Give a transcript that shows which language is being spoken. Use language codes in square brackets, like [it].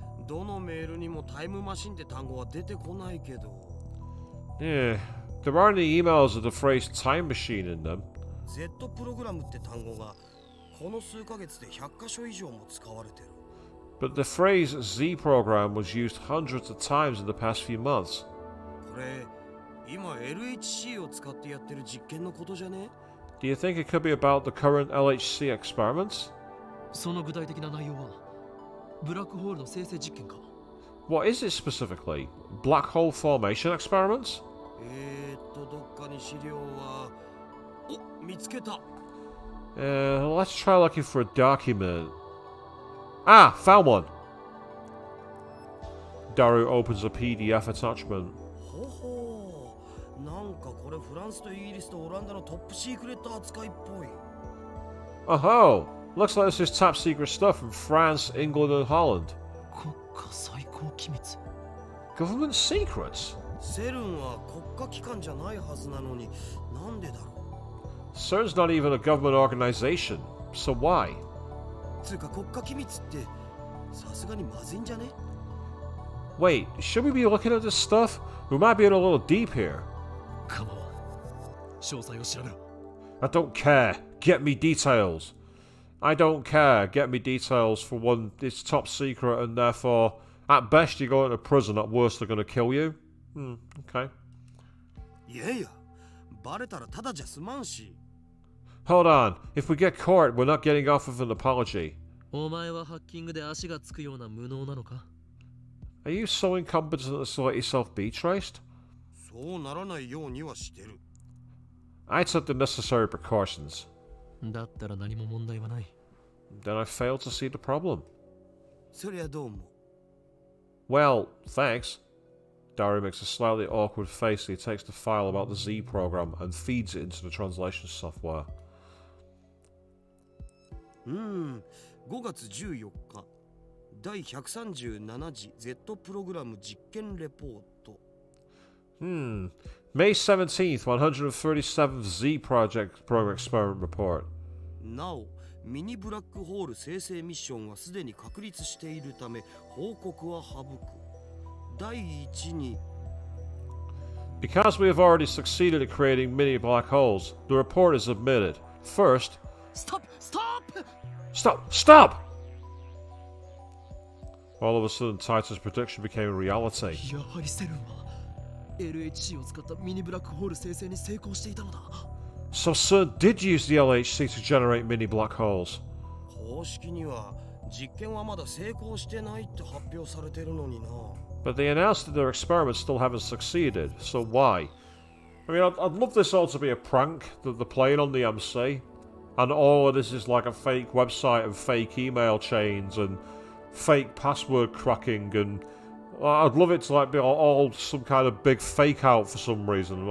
[ja] どのメールにもタイムマシンって単語は出てこないけど。 [en] Yeah, there aren't any emails with the phrase time machine in them. [ja] Z プログラムって単語がこの数ヶ月で100箇所以上も使われてる。 [en] But the phrase Z program was used hundreds of times in the past few months. [ja] これ、今 LHC を使ってやってる実験のことじゃね？ [en] Do you think it could be about the current LHC experiments? [ja] その具体的な内容はブラックホールの生成実験か。 [en] What is it specifically? Black hole formation experiments? [ja] どっかに資料は。お、見つけた。 [en] Let's try looking for a document. Ah, found one. Daru opens a PDF attachment. [ja] ほほう、なんかこれフランスとイギリスとオランダのトップシークレット扱いっぽい。 [en] Oh, looks like this is top secret stuff from France, England, and Holland. [ja] 国家最高機密。 [en] Government secrets? [ja] セルンは国家機関じゃないはずなのに、なんでだろう。 [en] CERN's not even a government organization, so why? [ja] つうか国家機密ってさすがにまずいんじゃね？ [en] Wait, should we be looking at this stuff? We might be in a little deep here. [ja] 構わん。詳細を調べろ。 [en] I don't care. Get me details. I don't care. Get me details. For one, it's top secret, and therefore, at best, you're going to prison. At worst, they're going to kill you. Okay. [ja] いやいや、バレたらただじゃ済まんし。 [en] Hold on. If we get caught, we're not getting off with an apology. [ja] お前はハッキングで足がつくような無能なのか？ [en] Are you so incompetent as to let yourself be traced? [ja] そうならないようにはしてる。 [en] I took the necessary precautions. [ja] だったら何も問題はない。 [en] Then I failed to see the problem. [ja] そりゃどうも。 [en] Well, thanks. Daru makes a slightly awkward face as he takes the file about the Z program and feeds it into the translation software. [ja] 5月14日、第137次 Z プログラム実験レポート。 [en] May 17th, 137th Z Project Program Experiment Report. [ja] なお、ミニブラックホール生成ミッションはすでに確立しているため、報告は省く。第1に [en] Because we have already succeeded at creating mini black holes, the report is submitted. First... Stop! Stop! All of a sudden, Titor's prediction became a reality. [ja] やはりセルンは LHC を使ったミニブラックホール生成に成功していたのだ。 [en] So CERN did use the LHC to generate mini black holes. [ja] 公式には実験はまだ成功してないって発表されてるのにな。 [en] But they announced that their experiments still haven't succeeded, so why? I mean, I'd love this all to be a prank that they're playing on the MC, and all of this is like a fake website and fake email chains, and fake password cracking, and I'd love it to like be all some kind of big fake out for some reason.